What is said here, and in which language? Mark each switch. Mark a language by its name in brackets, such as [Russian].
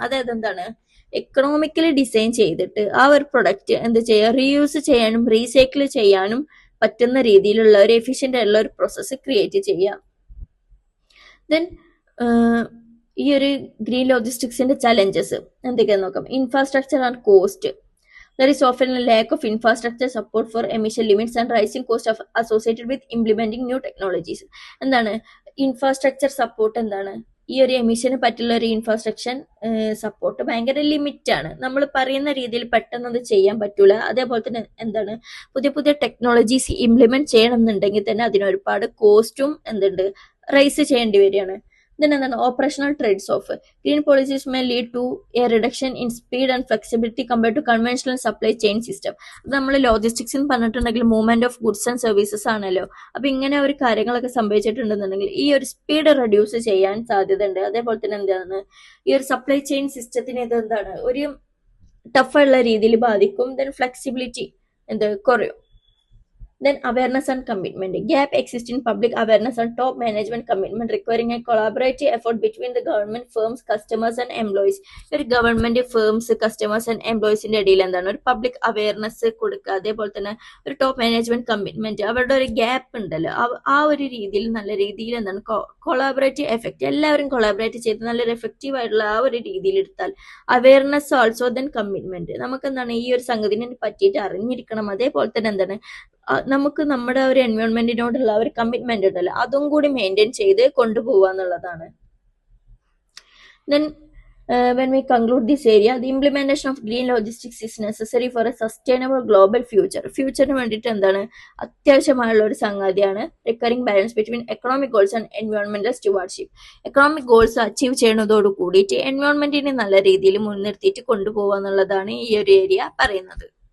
[Malayalam] അതായത് എന്താണ് economically design ചെയ്തിട്ട് ആ ഒരു പ്രൊഡക്റ്റ് എന്ത് ചെയ്യുക, റീയൂസ് ചെയ്യാനും റീസൈക്കിൾ ചെയ്യാനും പറ്റുന്ന രീതിയിലുള്ള ഒരു എഫിഷ്യന്റ് ആയിട്ടുള്ള ഒരു പ്രോസസ്സ് ക്രിയേറ്റ് ചെയ്യുക. ദെൻ ഈ ഒരു ഗ്രീൻ ലോജിസ്റ്റിക്സിന്റെ ചലഞ്ചസ് എന്തൊക്കെയാന്ന് നോക്കാം. [English] Infrastructure and cost. There is often a lack of infrastructure support for emission limits and rising costs associated with implementing new technologies. [Malayalam] എന്താണ് ഇൻഫ്രാസ്ട്രക്ചർ സപ്പോർട്ട്? എന്താണ് ഈ ഒരു എമിഷന് പറ്റുള്ള ഒരു ഇൻഫ്രാസ്ട്രക്ചർ സപ്പോർട്ട് ഭയങ്കര ലിമിറ്റ് ആണ്. നമ്മൾ പറയുന്ന രീതിയിൽ പെട്ടെന്ന് അത് ചെയ്യാൻ പറ്റൂല. അതേപോലെ തന്നെ എന്താണ് പുതിയ പുതിയ ടെക്നോളജീസ് ഇംപ്ലിമെന്റ് ചെയ്യണം എന്നുണ്ടെങ്കിൽ തന്നെ അതിന് ഒരുപാട് കോസ്റ്റും എന്തുണ്ട് റൈസ് ചെയ്യേണ്ടി വരികയാണ്. [English] Then എന്താണ് operational trades off. Green policies may lead to a reduction in speed and flexibility compared to conventional supply chain system. [Malayalam] അത് നമ്മൾ ലോജിസ്റ്റിക്സ് എന്ന് പറഞ്ഞിട്ടുണ്ടെങ്കിൽ movement of goods and services ആണല്ലോ. അപ്പൊ ഇങ്ങനെ ഒരു കാര്യങ്ങളൊക്കെ സംഭവിച്ചിട്ടുണ്ടെന്നുണ്ടെങ്കിൽ ഈ ഒരു സ്പീഡ് റെഡ്യൂസ് ചെയ്യാൻ സാധ്യത ഉണ്ട്. അതേപോലെ തന്നെ എന്താണ് ഈ ഒരു സപ്ലൈ ചെയിൻ സിസ്റ്റത്തിന് ഇത് എന്താണ് ഒരു ടഫുള്ള രീതിയിൽ ബാധിക്കും. ദെൻ ഫ്ലെക്സിബിലിറ്റി കുറയും. [English] Then awareness and commitment. Gap exists in public awareness and top management commitment, requiring a collaborative effort between the government, firms, customers and employees. [Malayalam] ഒരു ഗവൺമെന്റ് ഫേംസ് കസ്റ്റമേഴ്സ് ആൻഡ് എംപ്ലോയീസിന്റെ ഇടയിൽ എന്താണ് ഒരു പബ്ലിക് അവയർനെസ് കൊടുക്കുക, അതേപോലെ തന്നെ ഒരു top management commitment, അവരുടെ ഒരു ഗ്യാപ്പ് ഉണ്ടല്ലോ, ആ ഒരു രീതിയിൽ നല്ല രീതിയിൽ എന്താണ് കൊളാബറേറ്റീവ് എഫക്റ്റ്, എല്ലാവരും കൊളാബറേറ്റ് ചെയ്ത് നല്ലൊരു എഫക്റ്റീവ് ആയിട്ടുള്ള ആ ഒരു രീതിയിൽ എടുത്താൽ [English] awareness also then commitment, [Malayalam] നമുക്ക് എന്താണ് ഈ ഒരു സംഗതിനെ പറ്റിയിട്ട് അറിഞ്ഞിരിക്കണം. അതേപോലെ തന്നെ എന്താണ് നമുക്ക് നമ്മുടെ ഒരു എൻവയോൺമെന്റിനോടുള്ള ഒരു കമ്മിറ്റ്മെന്റ് ഉണ്ടല്ലോ, അതും കൂടി മെയിൻറ്റെയിൻ ചെയ്ത് കൊണ്ടുപോവുക എന്നുള്ളതാണ്. [English] Then when we conclude this area, the implementation of green logistics is necessary for a sustainable global future. [Malayalam] ഫ്യൂച്ചറിന് വേണ്ടിയിട്ട് എന്താണ് അത്യാവശ്യമായുള്ള ഒരു സംഗതിയാണ് [English] Recurring balance between economic goals and എൻവയോൺമെന്റൽ stewardship. [Malayalam] Economic goals achieve ചെയ്യുന്നതോട് കൂടിയിട്ട് എൻവയോൺമെന്റിനെ നല്ല രീതിയിൽ മുൻനിർത്തിയിട്ട് കൊണ്ടുപോകുക എന്നുള്ളതാണ് ഈ ഒരു ഏരിയ പറയുന്നത്.